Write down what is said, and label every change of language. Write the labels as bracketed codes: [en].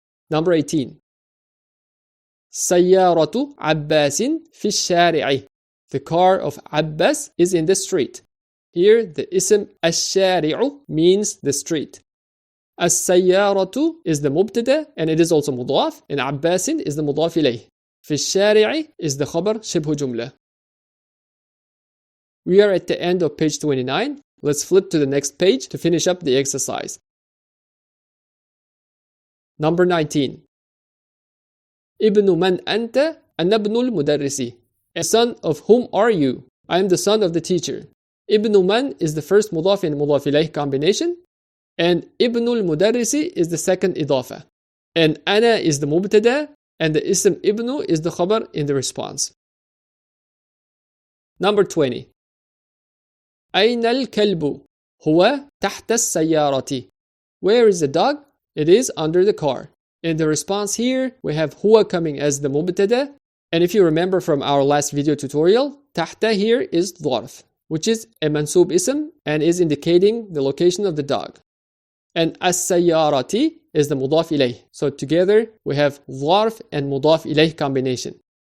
[en] Number 18. [ar] سيارة عباس في الشارع. [en] The car of Abbas is in the street. Here the ism الشارع means the street. السيارة is the mubtada and it is also mudaf, and عباس is the mudaf ilayh. [ar] في الشارع [en] is the khabar شبه جملة. We are at the end of page 29. Let's flip to the next page to finish up the exercise. Number 19. [ar] ابن من أنت؟ أنا ابن المدرس. [en] A son of whom are you? I am the son of the teacher. [ar] ابن من [en] is the first mudaf and mudaf ilayh combination, and [ar] ابن المدرس [en] is the second إضافة. And أنا is the mubtada, and the ism ابن is the khabar in the response. Number 20. [ar] أين الكلب؟ هو تحت السيارة. [en] Where is the dog? It is under the car. In the response here, we have huwa coming as the mubtada. And if you remember from our last video tutorial, tahta here is dharf, which is a mansub ism and is indicating the location of the dog. And as-sayyarati is the mudaf ilayh. So together we have dharf and mudaf ilayh combination.